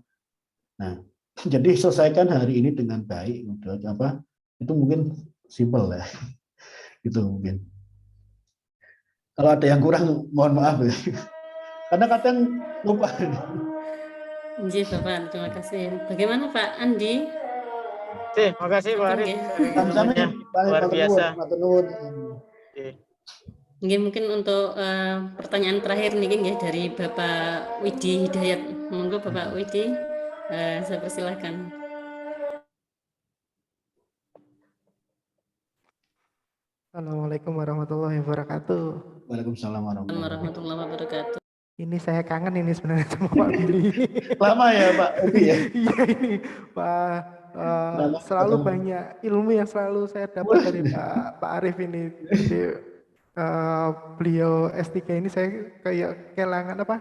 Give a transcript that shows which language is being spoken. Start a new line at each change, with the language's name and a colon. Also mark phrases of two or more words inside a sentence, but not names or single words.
Indonesian: Nah, jadi selesaikan hari ini dengan baik, itu mungkin simpel ya. Itu mungkin. Kalau ada yang kurang, mohon maaf ya. Karena kadang lupa. Nggih, Bapak, terima kasih. Bagaimana Pak Andi? Terima kasih Pak Sampun Arif, nggih. sharing Sami-sami, ilmunya Pak, luar matur biasa.
Javanese: نوون، ماتور نوون.
Indonesian: Oke. Nggih, mungkin untuk pertanyaan terakhir nih nggih dari Bapak Widi Hidayat. Monggo Bapak Widi, saya persilahkan.
Arabic: السلام عليكم ورحمة الله وبركاته. وعليكم السلام ورحمة الله وبركاته. ورحمة الله وبركاته.
Indonesian: Ini saya kangen ini sebenarnya sama Pak Billy. Lama ya Pak Edi ya? Iya ini Pak, selalu banyak ilmu yang selalu saya dapat dari Pak Arif ini. Jadi beliau S3 ini saya kayak kehilangan apa?